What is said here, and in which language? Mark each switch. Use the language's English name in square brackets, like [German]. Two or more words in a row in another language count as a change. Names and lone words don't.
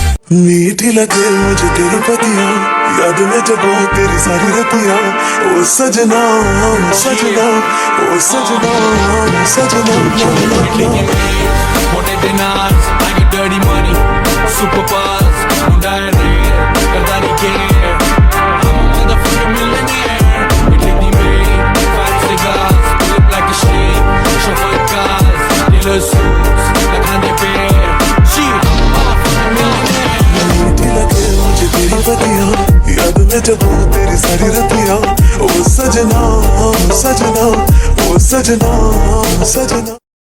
[Hindi] मीठी लगे मुझे तेरी पतियां, याद में जब वो तेरी सारी रतियां। ओ सजना सजना, ओ सजना सजना। [English] Making waves, मोटे dinners, I get dirty money, super buzz, [Hindi] मुंडा है [English] rare, [Hindi] करता नहीं [English] care, I'm a motherfucking millionaire, we take the main, 5 cigars, pull up like a shade, chauffeur cars, dealer suits, like 100 pair, shit, I'm a motherfucking millionaire. [Hindi] मीठी लगे मुझे तेरी पतियां, याद में जब वो तेरी सारी रतियां। ओ सजना सजना, ओ सजना सजना।